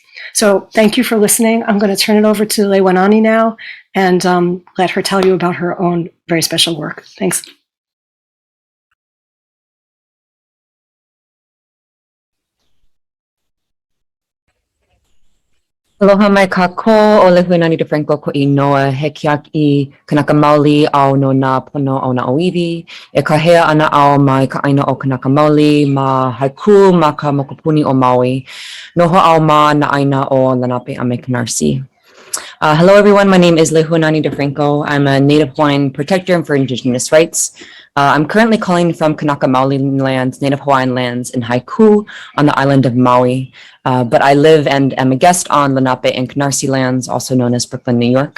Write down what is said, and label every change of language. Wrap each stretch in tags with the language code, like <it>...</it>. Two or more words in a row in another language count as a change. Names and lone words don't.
<en>So thank you for listening. I'm going to turn it over to Lehuanani now and let her tell you about her own very special work. Thanks.</en> <haw>Aloha mai kako o Lehuanani DeFranco ko inoa he kiaki kanaka maoli au no na pono o na oiwi e kahea ana au mai ka aina o kanaka maoli ma haiku ma ka mokopuni o Maui noho au ma na aina o Lenape a me Canarsie.</haw> <en>Hello everyone, my name is Lehuanani DeFranco. I'm a Native Hawaiian protector for Indigenous rights. I'm currently calling from Kanaka Maoli lands, Native Hawaiian lands in Haiku on the island of Maui. But I live and am a guest on Lenape and Canarsie lands, also known as Brooklyn, New York.</en>